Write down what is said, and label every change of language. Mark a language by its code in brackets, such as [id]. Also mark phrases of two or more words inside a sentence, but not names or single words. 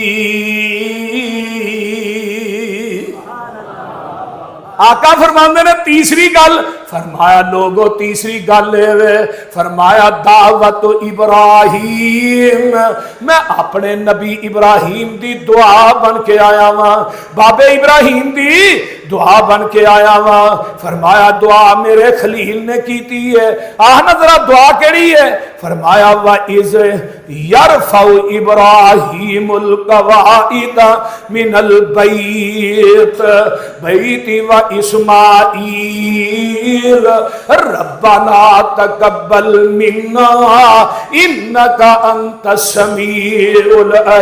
[pa] آقا فرماندے نے تیسری گل فرمایا لوگو، تیسری گل فرمایا دعوت ابراہیم، میں اپنے نبی ابراہیم دی دعا بن کے آیا واں، بابے ابراہیم دی دعا بن کے آیا واں. فرمایا دعا میرے خلیل نے کیتی ہے، آہ ذرا دعا کیہڑی ہے. [ar] فرمایا و إذ يرفع إبراهيم القواعد من البيت بيت و إسماعيل ربنا تقبل منا إنك أنت السميع